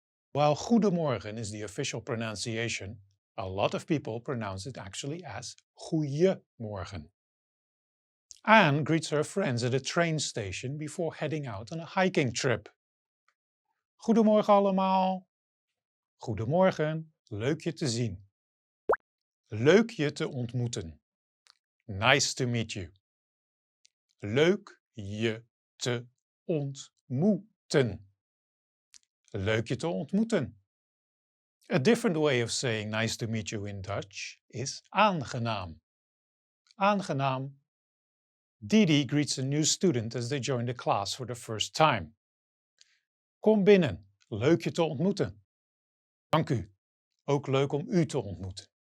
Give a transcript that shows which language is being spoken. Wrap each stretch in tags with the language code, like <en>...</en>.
<en>While goedemorgen is the official pronunciation, a lot of people pronounce it actually as goeiemorgen. Anne greets her friends at a train station before heading out on a hiking trip.</en> <nl>Goedemorgen allemaal. Goedemorgen, leuk je te zien. Leuk je te ontmoeten.</nl> <en>Nice to meet you.</en> <nl>Leuk je te ontmoeten. Leuk je te ontmoeten.</nl> <en>A different way of saying nice to meet you in Dutch is aangenaam. Aangenaam. Didi greets a new student as they join the class for the first time.</en> <nl>Kom binnen, leuk je te ontmoeten. Dank u, ook leuk om u te ontmoeten.</nl>